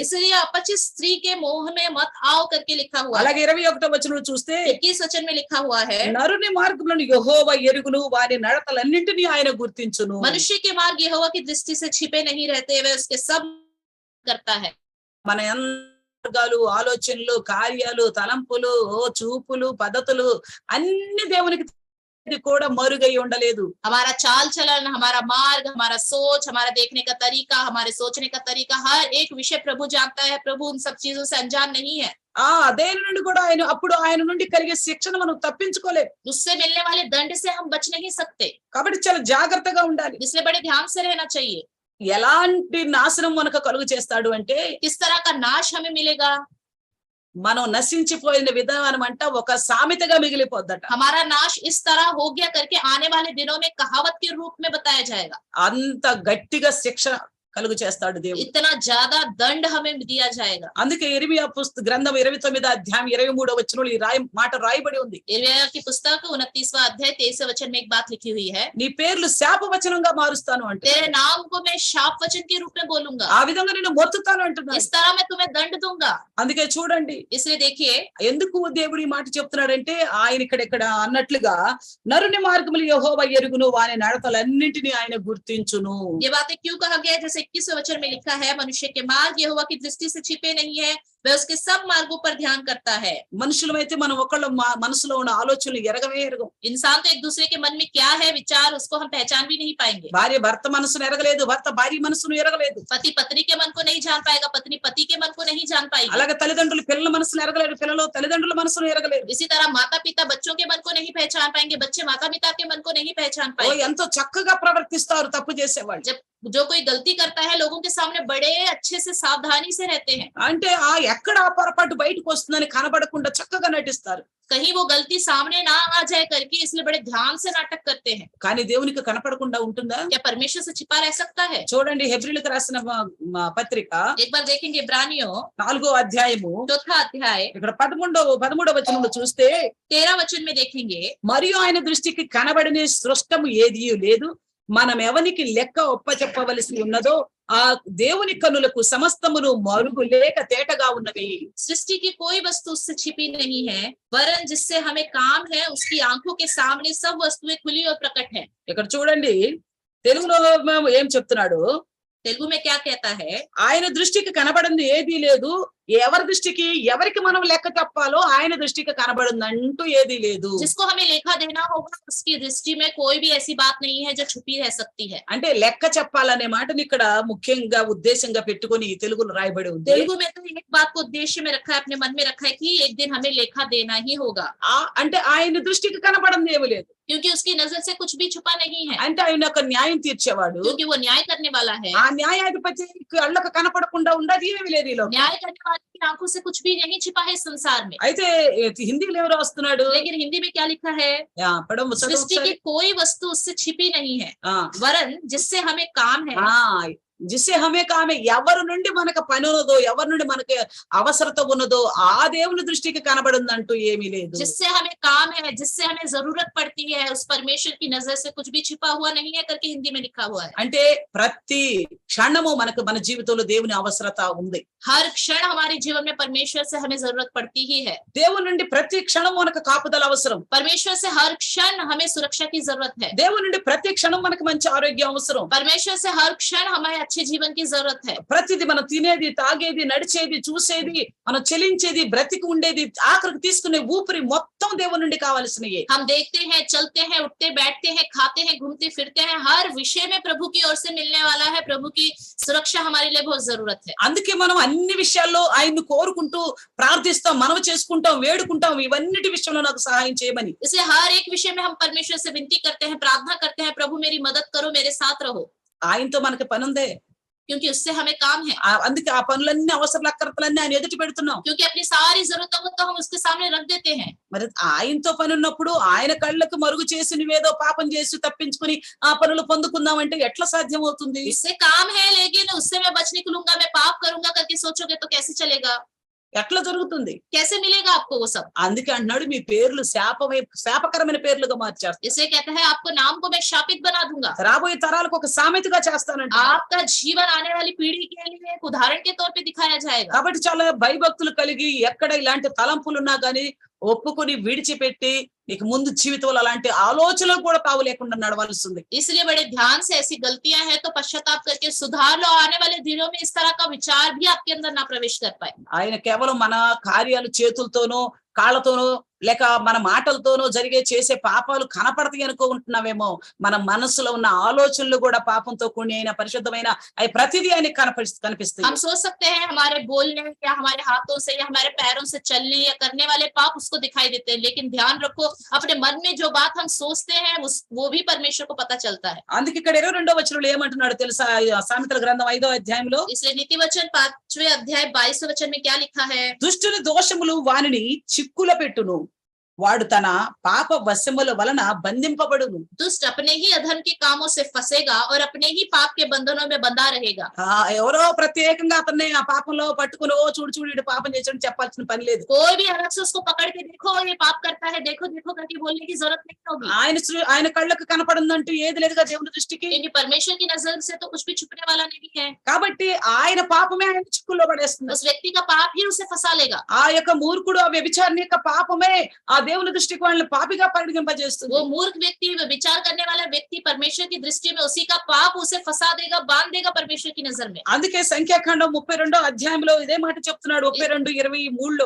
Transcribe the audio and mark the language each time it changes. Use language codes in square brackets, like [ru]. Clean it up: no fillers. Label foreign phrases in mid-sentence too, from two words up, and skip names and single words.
[hi] इसलिए अपचित स्त्री के मोह में मत आओ करके लिखा हुआ है। [te] అలాగే 21వ వచనంలో చూస్తే, [hi] 21 वचन में लिखा हुआ है, [te] నరుని మార్గములను యెహోవా ఎరుగును, వారి నడతలన్నింటినీ ఆయన గుర్తించును. [hi] मनुष्य के मार्ग यहोवा की दृष्टि से छिपे नहीं रहते, वे उसके सब करता है। [te] మన మార్గాలు, ఆలోచనలు, కార్యాలు, తలంపులు, చూపులు, పద్ధతులు అన్ని దేవునికి కూడా మరుగై ఉండలేదు. [hi] हमारा चाल चलन, हमारा मार्ग, हमारा सोच, हमारा देखने का तरीका, हमारे सोचने का तरीका, हर एक विषय प्रभु जानता है। प्रभु उन सब चीजों से अनजान नहीं है। [te] దేని నుండి కూడా ఆయన నుండి కలిగే శిక్షను మనం తప్పించుకోలేం. [hi] उससे मिलने वाले दंड से हम बच नहीं सकते, [te] కాబట్టి చాలా జాగ్రత్తగా ఉండాలి. [hi] इसलिए बड़े ध्यान से रहना चाहिए। [te] ఎలాంటి నాశనం మనకు కలుగు చేస్తాడు అంటే, [hi] किस तरह का नाश हमें मिलेगा? [te] మనం నశించిపోయిన విధానం అంట ఒక సామెతగా మిగిలిపోద్దట. [hi] हमारा नाश इस तरह हो गया करके आने वाले दिनों में कहावत के रूप में बताया जाएगा। [te] అంత గట్టిగా శిక్ష కలుగు చేస్తాడు దేవుడు. [hi] इतना ज्यादा दंड हमें दिया जाएगा। [te] అందుకే ఇర్మియా గ్రంథం 29వ అధ్యాయం 23వ వచనంలో ఈ మాట రాయబడి ఉంది. [hi] यिर्मयाह की पुस्तक 29वां अध्याय 23वें वचन में एक बात लिखी हुई है, [te] నీ పేర్లు శాపవచనంగా మారుస్తాను అంటే, [hi] तेरे नाम को मैं शाप वचन के रूप में बोलूंगा, [te] ఆ విధంగా నేను మొత్తుతాను అంటున్నాను. [hi] इस तरह मैं तुम्हें दंड दूंगा। [te] అందుకే చూడండి [hi] इसलिए देखिए [te] ఎందుకు దేవుడు ఈ మాట చెప్తున్నాడంటే, ఆయన ఇక్కడ అన్నట్లుగా నరుని మార్గములు యెహోవా ఎరుగును, వాని నడతలన్నింటినీ ఆయన గుర్తించును. [hi] ये बातें क्यों कहा गया है? जैसे 21वें वचन में लिखा है, मनुष्य के मार्ग यहोवा की दृष्टि से छिपे नहीं है, वह उसके सब मार्गों पर ध्यान करता है। [te] మనుషులమైతే మనం ఒకళ్ళ మనసులో ఉన్న ఆలోచనలు ఎరగం. [hi] इंसान तो एक दूसरे के मन में क्या है विचार, उसको हम पहचान भी नहीं पाएंगे। [te] భార్య భర్త మనసును ఎరగలేదు, భర్త భార్య మనసును ఎరగలేదు. [hi] पति पत्नी के मन को नहीं जान पाएगा, पत्नी पति के मन को नहीं जान पाएगी। [te] అలాగే తల్లిదండ్రులు పిల్లల మనసును ఎరగలేరు, పిల్లలు తల్లిదండ్రుల మనసును ఎరగలేరు. [hi] इसी तरह माता पिता बच्चों के मन को नहीं पहचान पाएंगे, बच्चे माता पिता के मन को नहीं पहचान पाएंगे। [te] ఎంతో చక్కగా ప్రవర్తిస్తారు తప్పు చేసేవాళ్ళు. [hi] जब जो कोई गलती करता है, लोगों के सामने बड़े अच्छे से सावधानी से रहते हैं। [te] అంటే ఎక్కడ ఆ పొరపాటు బయటకు వస్తుందని కనబడకుండా చక్కగా నటిస్తారు. [hi] कहीं वो गलती सामने ना आ जाए करके, इसलिए बड़े ध्यान से नाटक करते हैं। [te] కానీ దేవునికి కనపడకుండా ఉంటుందా? [hi] क्या परमेश्वर से छिपा रह सकता है? [te] చూడండి హెబ్రీయులకు రాసిన పత్రిక [hi] एक बार देखेंगे इब्रानियों [te] 4వ అధ్యాయము [hi] 4वां अध्याय [te] ఇక్కడ 13వ వచనంలో చూస్తే, [hi] 13 वचन में देखेंगे, [te] మరియు ఆయన దృష్టికి కనబడని సృష్టము ఏదియూ లేదు, మనం ఎవనికి లెక్క ఒప్పచెప్పవలసి ఉన్నదో ఆ దేవుని కన్నులకు సమస్తమును మరుగు లేక తేటగా ఉన్నవి. [hi] सृष्टि की कोई वस्तु उससे छिपी नहीं है, वरन जिससे हमें काम है उसकी आंखों के सामने सब वस्तुएं खुली और प्रकट है। [te] ఇక్కడ చూడండి తెలుగులో ఏం చెప్తున్నాడు, [hi] तेलुगु में क्या कहता है? [te] ఆయన దృష్టికి కనబడింది ఏదీ లేదు, ఎవరి దృష్టికి ఎవరికి మనం లెక్క చెప్పాలో ఆయన దృష్టికి కనబడిందంటూ ఏదీ లేదు. [hi] जिसको हमें लेखा देना होगा उसकी दृष्टि में कोई भी ऐसी बात नहीं है जो छुपी रह सकती है। [te] అంటే లెక్క చెప్పాలనే మాటని ఇక్కడ ముఖ్యంగా ఉద్దేశంగా పెట్టుకొని తెలుగులో రాయబడి ఉంది. [hi] तेलुगु में तो एक बात को उद्देश्य में रखा है, अपने मन में रखा है कि एक दिन हमें लेखा देना ही होगा। [te] అంటే ఆయన దృష్టికి కనబడింది ఏమీ లేదు, [hi] क्योंकि उसकी नजर से कुछ भी छुपा नहीं है, [te] అంటే ఆయన ఒక న్యాయం తీర్చేవాడు. [hi] क्योंकि वो न्याय करने वाला है। [te] ఆ న్యాయాధిపతి కళ్ళకు కనపడకుండా ఉండదు ఏమీ లేదు ఈలో. [hi] न्याय करने वाले की आंखों से कुछ भी नहीं छिपा है इस संसार में। [te] అయితే హిందీలో ఎవరు వస్తున్నాడు, [hi] लेकिन हिंदी में क्या लिखा है? सृष्टि की कोई वस्तु उससे छिपी नहीं है, वरन जिससे हमें काम है। जिससे हमें काम है, [te] ఎవరి నుండి మనకు పని ఉన్నదో, ఎవరి నుండి మనకి అవసరత ఉన్నదో ఆ దేవుని దృష్టికి కనబడిందంటూ ఏమీ లేదు. [hi] जिससे हमें काम है, जिससे हमें जरूरत पड़ती है, उस परमेश्वर की नजर से कुछ भी छिपा हुआ नहीं है करके हिंदी में लिखा हुआ है। [te] అంటే ప్రతి క్షణము మనకు మన జీవితంలో దేవుని అవసరత ఉంది. [hi] हर क्षण हमारे जीवन में परमेश्वर से हमें जरूरत पड़ती ही है। [te] దేవుని నుండి ప్రతి క్షణం మనకు కాపుదల అవసరం. [hi] परमेश्वर से हर क्षण हमें सुरक्षा की जरूरत है। [te] దేవుని నుండి ప్రతి క్షణం మనకు మంచి ఆరోగ్యం అవసరం. [hi] परमेश्वर से हर क्षण हमें अच्छे जीवन की जरूरत है। [te] ప్రతిది మనం తినేది, తాగేది, నడిచేది, చూసేది, మనం చెలించేది, బ్రతికి ఉండేది, ఆఖరికి తీసుకునే ఊపిరి మొత్తం దేవుని నుండి కావాల్సినయే. [hi] हम देखते हैं, चलते हैं, उठते बैठते हैं, खाते हैं, घूमते फिरते हैं, हर विषय में प्रभु की ओर से मिलने वाला है। प्रभु की सुरक्षा हमारे लिए बहुत जरूरत है। [te] అందుకే మనం అన్ని విషయాల్లో ఆయన్ని కోరుకుంటూ ప్రార్థిస్తాం, మనవి చేసుకుంటాం, వేడుకుంటాం, ఇవన్నిటి విషయంలో నాకు సహాయం చేయమని. [hi] इसलिए हर एक विषय में हम परमेश्वर से विनती करते हैं, प्रार्थना करते हैं, प्रभु मेरी मदद करो, मेरे साथ रहो, [te] ఆయనతో మనకి పని ఉందే. [hi] क्योंकि उससे हमें काम है। [te] అందుకే ఆ పనులన్నీ అవసరాలు అక్కర్తలన్నీ ఆయన ఎదుటి పెడుతున్నాం. [hi] क्योंकि अपनी सारी जरूरतों को तो हम उसके सामने रख देते हैं। [te] మరి ఆయనతో పని ఉన్నప్పుడు ఆయన కళ్ళకు మరుగు చేసి నువ్వేదో పాపం చేసి తప్పించుకుని ఆ పనులు పొందుకుందామంటే ఎట్లా సాధ్యం అవుతుంది? [hi] इससे काम है, लेकिन उससे मैं बच निकलूंगा, मैं पाप करूंगा करके सोचोगे तो कैसे चलेगा? [te] ఎట్లా జరుగుతుంది? [hi] कैसे मिलेगा आपको वो सब? [te] అందుకే అన్నాడు మీ పేర్లు శాపకరమైన పేర్లుగా మార్చారు. [hi] इसलिए कहता है आपको नाम को मैं शापित बना दूंगा, [te] రాబోయే తరాలకు ఒక సామెతగా చేస్తానంట. [hi] आपका जीवन आने वाली पीढ़ी के लिए एक उदाहरण के तौर पे दिखाया जाएगा। [te] కాబట్టి చాలా భయభక్తులు కలిగి ఎక్కడ ఇలాంటి తలంపులు ఉన్నా గానీ ఒప్పుకొని విడిచిపెట్టి ఇక ముందు జీవితంలో అలాంటి ఆలోచనలు కూడా తావు లేకుండా నడవాల్సింది. [hi] इसलिए बड़े ध्यान से ऐसी गलतियां हैं तो पश्चाताप करके सुधार लो, आने वाले दिनों में इस तरह का विचार भी आपके अंदर ना प्रवेश कर पाए। [te] ఆయన కేవలం మన కార్యాలు చేతులతోనో కాళ్ళతోనో లేక మన మాటలతోనో చేసే పాపాలు కనపడతాయి అనుకుంటున్నావేమో, మన మనసులో ఉన్న ఆలోచనలు కూడా పాపంతో కూడి అయిన పరిశుద్ధమైన అవి ప్రతిదీ ఆయనకి కనిపిస్తాయి. [hi] हम सोच सकते हैं हमारे बोलने या हमारे हाथों से या हमारे पैरों से चलने या करने वाले पाप उसको दिखाई देते हैं, लेकिन ध्यान रखो अपने मन में जो बात हम सोचते हैं वो भी परमेश्वर को पता चलता है। [te] అందుకే ఇక్కడ 22వ వచనంలో ఏమంటున్నాడు తెలుసా? సామెతల గ్రంథం 5వ అధ్యాయంలో, [hi] इसलिए नीति वचन 5वें अध्याय 22वें वचन में क्या लिखा है? [te] దుష్టుని దోషములు వానిని చిక్కుల పెట్టును, వాడు తన పాప వశముల వలన బంధింపబడును. [hi] दुष्ट अपने ही अधर्म के कामों से फंसेगा और अपने ही पाप के बंधनों में बंधा रहेगा। [te] ఎవరో ప్రత్యేకంగా అతన్ని ఆ పాపంలో పట్టుకుని ఓ చూడు చూడు ఇటు పాపం చేసాడు చెప్పాల్సిన పని లేదు. [hi] कोई भी अलग से उसको पकड़ के देखो ये पाप करता है, देखो देखो करके बोलने की जरूरत नहीं होगी, [te] ఆయన కళ్ళకు కనపడిందంటూ ఏది లేదుగా దేవుని దృష్టికి. [hi] क्योंकि परमेश्वर की नजर से तो कुछ भी छुपने वाला नहीं है। [te] కాబట్టి ఆయన పాపమే ఆయన చిక్కుల్లో పడేస్తుంది. [hi] उस व्यक्ति का पाप ही उसे फंसा लेगा। [te] ఆ యొక్క మూర్ఖుడు ఆ వ్యభిచారిణి యొక్క పాపమే ఆ దేవుని దృష్టికి వాళ్ళని పాపిగా పరిగణింపజేస్తుంది. [hi] वो मूर्ख व्यक्ति, विचार करने वाला व्यक्ति परमेश्वर की दृष्टि में उसी का पाप उसे फंसा देगा, बांध देगा परमेश्वर की नजर में। [te] అందుకే సంఖ్యాకాండం 32వ అధ్యాయంలో ఇదే మాట చెప్తున్నాడు 32:23లో.